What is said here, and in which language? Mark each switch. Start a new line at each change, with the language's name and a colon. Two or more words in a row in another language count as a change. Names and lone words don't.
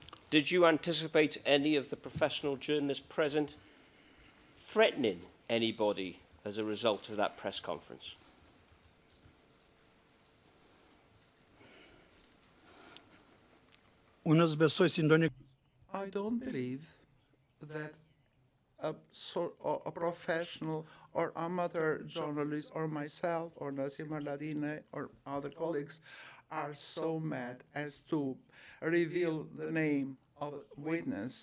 English: did you anticipate any of the professional journalists present threatening anybody as a result of that press conference?
Albanian: Unë besoj si ndonjë
English: I don't believe that a professional or amateur journalist or myself or Nasim Haradinaj or other colleagues are so mad as to reveal the name of a witness.